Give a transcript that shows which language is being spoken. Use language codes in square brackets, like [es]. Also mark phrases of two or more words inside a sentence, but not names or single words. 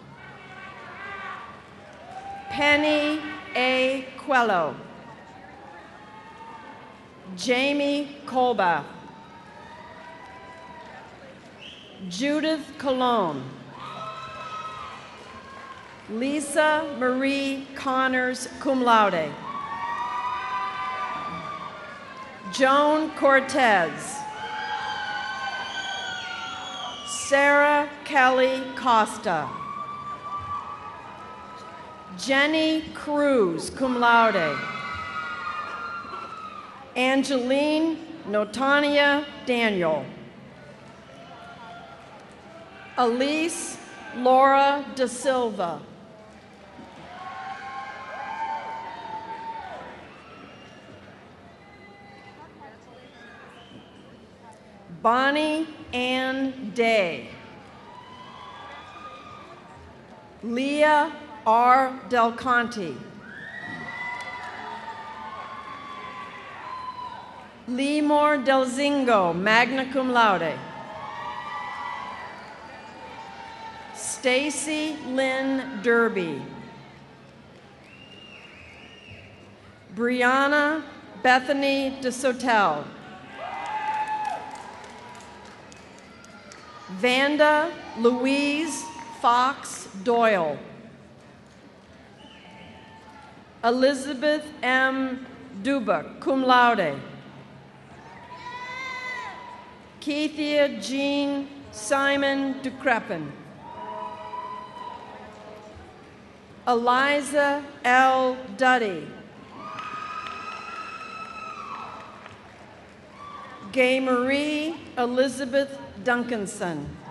[en] Penny A. Quello. Jamie Colbath. Judith Colon. Lisa Marie Connors, [la] cum laude. [en] Joan Cortez. Sarah Kelly Costa. Jenny Cruz, [la] cum laude. [en] Angeline Notania Daniel. Elise Laura Da Silva. Bonnie Ann Day. Leah R. Del Conte. Lemore Del Zingo, [la] magna cum laude. [en] Stacy Lynn Derby. Brianna Bethany DeSotel. Vanda Louise Fox Doyle. Elizabeth M. Dubuck, [la] cum laude. [en] Keithia Jean Simon Ducrepin. Eliza L. Duddy. Gay Marie Elizabeth Duncanson.